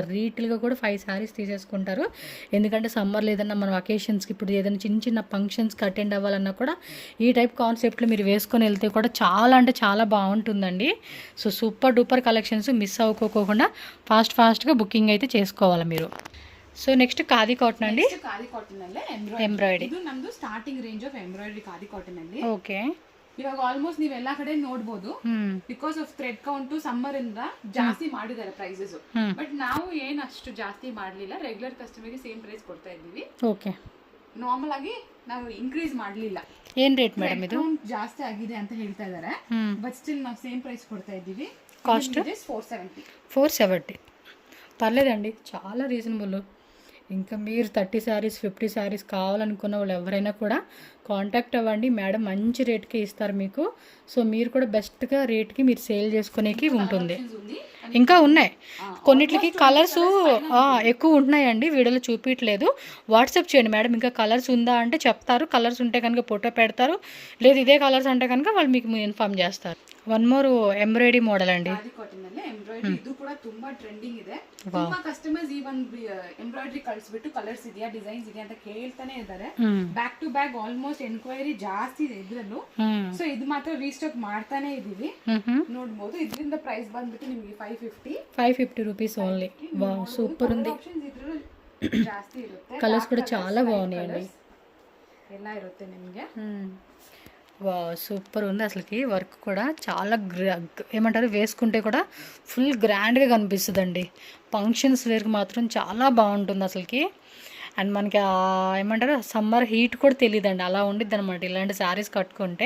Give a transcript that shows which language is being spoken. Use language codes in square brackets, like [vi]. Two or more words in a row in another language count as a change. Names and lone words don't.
[te] రీటైల్గా కూడా 5 శారీస్ తీసేసుకుంటారు. ఎందుకంటే సమ్మర్లో ఏదన్నా మన అకేషన్స్కి, ఇప్పుడు ఏదైనా చిన్న చిన్న ఫంక్షన్స్కి అటెండ్ అవ్వాలన్నా కూడా ఈ టైప్ కాన్సెప్ట్లో మీరు వేసుకొని వెళ్తే కూడా చాలా అంటే చాలా బాగుంటుందండి. [en] so super duper collections [te] మిస్ అవ్వకోకుండా ఫాస్ట్గా బుకింగ్ అయితే చేసుకోవాలి మీరు. [en] so next [kn] ಖಾದಿ ಕಾಟನ್ ಅಂడి. ಖಾದಿ ಕಾಟನ್ ಅಲ್ಲೇ ಎಂಬ್ರಾಯ್ಡರಿ. ಇದು ನಮ್ದು [en] starting range of embroidery khadi cotton [kn] ಅಲ್ಲಿ. ಓಕೆ. ಇವಾಗ ಆಲ್ಮೋಸ್ಟ್ ನೀವು ಎಲ್ಲಾ ಕಡೆ ನೋಡಬಹುದು. [en] because of thread count summer [kn] ಇಂದ ಜಾಸ್ತಿ ಮಾಡಿದ್ದಾರೆ ಪ್ರೈಸಸ್. ಬಟ್ ನಾವು ಏನು ಅಷ್ಟು ಜಾಸ್ತಿ ಮಾಡಲಿಲ್ಲ. [en] regular customer [kn] ಗೆ [en] same price [kn] ಕೊಡ್ತಾ ಇದ್ದೀವಿ. ಓಕೆ. ನಾರ್ಮಲ್ ಆಗಿ ನಾವು ಇನ್ಕ್ರೀಸ್ ಮಾಡಲಿಲ್ಲ. ಏನ್ [en] rate madam [kn] ಇದು? ಜಾಸ್ತಿ ಆಗಿದೆ ಅಂತ ಹೇಳ್ತಾ ಇದ್ದಾರೆ. [en] but still [kn] ನಾವು [en] same price [kn] ಕೊಡ್ತಾ ಇದ್ದೀವಿ. ಕಾಸ್ಟ್ 470. [te] 470 పర్లేదండి, చాలా రీజనబుల్. ఇంకా మీరు 30 శారీస్ 50 శారీస్ కావాలనుకున్న వాళ్ళు ఎవరైనా కూడా కాంటాక్ట్ అవ్వండి. మేడం మంచి రేట్కి ఇస్తారు మీకు. సో మీరు కూడా బెస్ట్గా రేట్కి మీరు సేల్ చేసుకునేకి ఉంటుంది. ఇంకా ఉన్నాయి కొన్నిటికి కలర్స్ ఎక్కువ ఉంటున్నాయండి, వీడియోలో చూపించట్లేదు. వాట్సాప్ చేయండి మేడం, ఇంకా కలర్స్ ఉందా అంటే చెప్తారు. కలర్స్ ఉంటే కనుక ఫోటో పెడతారు, లేదు ఇదే కలర్స్ అంటే కనుక వాళ్ళు మీకు ఇన్ఫార్మ్ చేస్తారు. [en] one more embroidery model [te] అండి. [kn] ಎಂಬ್ರಾಯ್ಡರಿ ಇದು ಕೂಡ ತುಂಬಾ ಟ್ರೆಂಡಿಂಗ್ ಇದೆ. ತುಂಬಾ ಕಸ್ಟಮರ್ಸ್ ಈ ಒಂದು ಎಂಬ್ರಾಯ್ಡರಿ ಕಳಿಸ್ಬಿಟ್ಟು ಕಲರ್ಸ್ ಇದೆಯಾ ಡಿಸೈನ್ಸ್ ಇದೆಯಾ ಅಂತ ಕೇಳ್ತಾನೆ ಇದ್ದಾರೆ. [en] back to back almost enquiry [kn] ಜಾಸ್ತಿ ಇದೆ ಇದ್ರಲ್ಲೂ. ಸೊ ಇದು ಮಾತ್ರ ರೀಸ್ಟಾಕ್ ಮಾಡ್ತಾನೆ ಇದೀವಿ. ನೋಡಬಹುದು. ಇದರಿಂದ ಪ್ರೈಸ್ ಬಂದ್ಬಿಟ್ಟು ನಿಮಗೆ 550 [en] rupees only. wow super [te] ఉంది. [kn] ಜಾಸ್ತಿ ಇರುತ್ತೆ. [te] కలర్స్ కూడా చాలా బాగున్నాయండి. [kn] ಎಲ್ಲ ಇರುತ್ತೆ ನಿಮಗೆ. [te] వా సూపర్ ఉంది అసలుకి. వర్క్ కూడా చాలా ఏమంటారు, వేసుకుంటే కూడా ఫుల్ గ్రాండ్గా కనిపిస్తుందండి. ఫంక్షన్స్ వేర్కి మాత్రం చాలా బాగుంటుంది అసలుకి. అండ్ మనకి ఏమంటారు [en] summer heat [te] కూడా తెలియదండి, అలా ఉండిద్ది అనమాట ఇలాంటి శారీస్ కట్టుకుంటే.